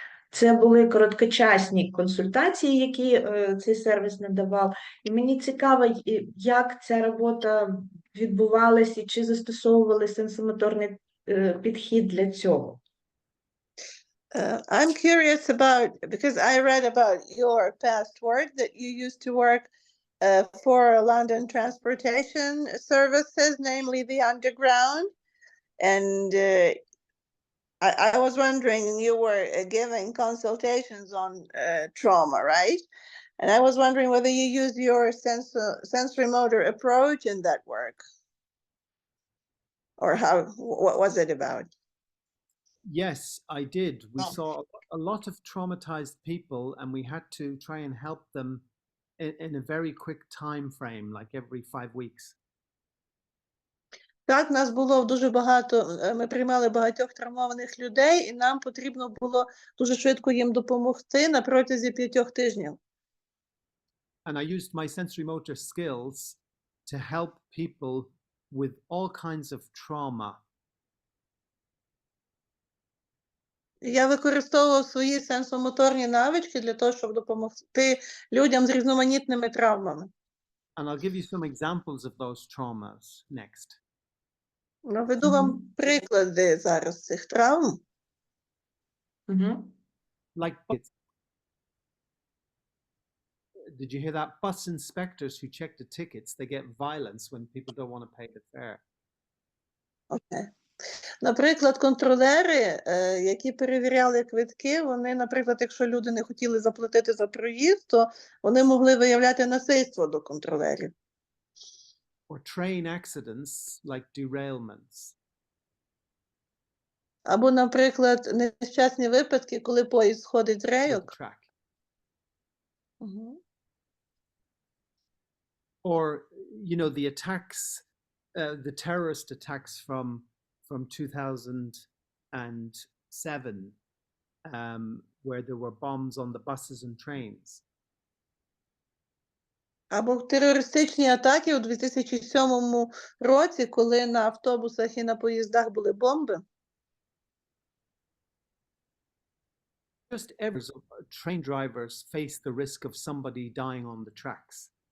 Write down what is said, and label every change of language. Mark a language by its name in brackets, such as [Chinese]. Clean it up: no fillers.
[Ukrainian] Це були короткочасні консультації, які цей сервіс надавав. І мені цікаво, як ця робота відбувалася і чи застосовували сенсомоторний підхід для цього. [English] I'm curious about, because I read about your past work, that you used to work for London transportation services, namely the Underground. And I was wondering, you were giving consultations on trauma, right? And I was wondering whether you used your sensory motor approach in that work, or what was it about? Yes, I did. We saw a lot of traumatized people, and we had to try and help them in a very quick time frame, like every 5 weeks. [Ukrainian] Так, нас було дуже багато, ми приймали багатьох травмованих людей, і нам потрібно було дуже швидко їм допомогти на протязі 5 тижнів. [English] And I used my sensory motor skills to help people with all kinds of trauma. [Ukrainian] Я використовував свої сенсомоторні навички для того, щоб допомогти людям з різноманітними травмами. [English] And I'll give you some examples of those traumas next. [Ukrainian] Наведу вам приклади зараз цих травм. [English] Like, did you hear that? Bus inspectors who check the tickets, they get violence when people don't want to pay the fare. Okay. [Ukrainian] Наприклад, контролери, які перевіряли квитки, вони, наприклад, якщо люди не хотіли заплатити за проїзд, то вони могли виявляти насильство до контролерів. [English] or train accidents like derailments. [Ukrainian] Або, наприклад, нещасні випадки, коли поїзд сходить з [English] with the [Ukrainian] рейок. [English] track. Мгм. Or, you know, the attacks, the terrorist attacks from 2007, where there were bombs on the buses and trains. [Ukrainian] Або терористичні атаки у 2007 році, коли на автобусах і на поїздах були бомби. [English] Just every train drivers face the risk of somebody dying on the tracks.